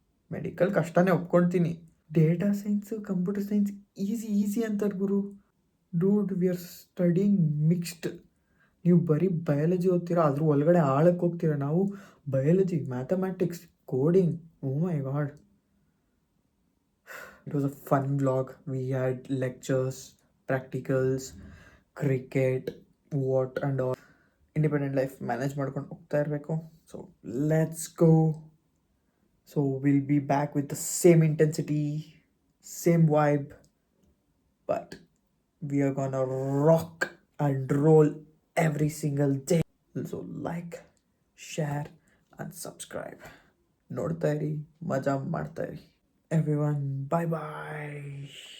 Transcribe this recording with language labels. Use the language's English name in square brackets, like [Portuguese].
[Kannada] Medical ಕಷ್ಟನೇ ಒಪ್ಕೊಳ್ತೀನಿ, data science computer science easy ಅಂತಾರೆ ಗುರು. [English] Dude, we are studying mixed. [Kannada] ನೀವು ಬರೀ ಬಯಾಲಜಿ ಓದ್ತೀರಾ, ಅದ್ರ ಒಳಗಡೆ ಆಳಕ್ಕೆ ಹೋಗ್ತೀರಾ. ನಾವು biology, mathematics, coding, [English] Oh my god. It was a fun vlog. We had lectures, practicals, cricket, what and all. Independent life manage [Kannada] ಮಾಡ್ಕೊಂಡು ಹೋಗ್ತಾ ಇರಬೇಕು. [English] So let's go. So we'll be back with the same intensity, same vibe, but we are gonna rock and roll every single day. So like, share and subscribe. [Kannada] ನೋಡ್ತಾ ಇರಿ, ಮಜಾ ಮಾಡ್ತಾ ಇರಿ. [English] Everyone, bye bye.